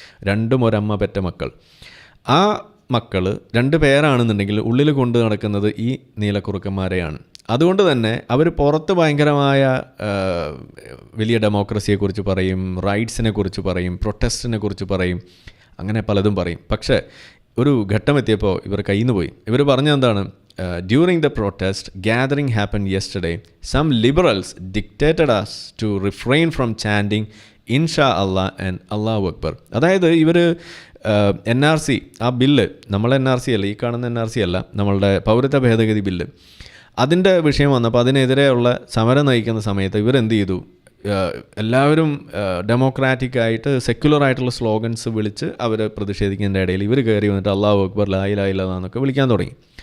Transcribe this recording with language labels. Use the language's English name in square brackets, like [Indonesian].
[Malayalam] രണ്ടും ഒരമ്മ പെറ്റ മക്കൾ. ആ മക്കൾ 2 പേരാണെന്നുണ്ടെങ്കിൽ ഉള്ളിൽ കൊണ്ട് നടക്കുന്നത് ഈ നീലക്കുറുക്കന്മാരെയാണ്. അതുകൊണ്ട് തന്നെ അവർ പുറത്ത് ഭയങ്കരമായ വലിയ ഡെമോക്രസിയെക്കുറിച്ച് പറയും, റൈറ്റ്സിനെ കുറിച്ച് പറയും, പ്രൊട്ടസ്റ്റിനെ കുറിച്ച് പറയും, അങ്ങനെ പലതും പറയും. പക്ഷേ ഒരു ഘട്ടമെത്തിയപ്പോൾ ഇവർ കയ്യിൽ നിന്ന് പോയി. ഇവർ പറഞ്ഞെന്താണ്, [English] during the protest gathering happened yesterday, some liberals dictated us to refrain from chanting Insha Allah and Allahu Akbar. [Malayalam] അതായത് ഇവർ NRC ആ ബില്ല്, നമ്മൾ NRC അല്ല, ഈ കാണുന്ന NRC അല്ല, നമ്മളുടെ പൗരത്വ ഭേദഗതി ബില്ല്, അതിൻ്റെ വിഷയം വന്നപ്പോൾ അതിനെതിരെയുള്ള സമരം നയിക്കുന്ന സമയത്ത് ഇവരെന്ത് ചെയ്തു, എല്ലാവരും ഡെമോക്രാറ്റിക്കായിട്ട് സെക്യുലറായിട്ടുള്ള സ്ലോഗൻസ് വിളിച്ച് അവർ പ്രതിഷേധിക്കുന്നതിൻ്റെ ഇടയിൽ ഇവർ കയറി വന്നിട്ട് അല്ലാഹു അക്ബർ ലാ ഇലാഹ ഇല്ലല്ലാഹ് എന്നൊക്കെ വിളിക്കാൻ തുടങ്ങി.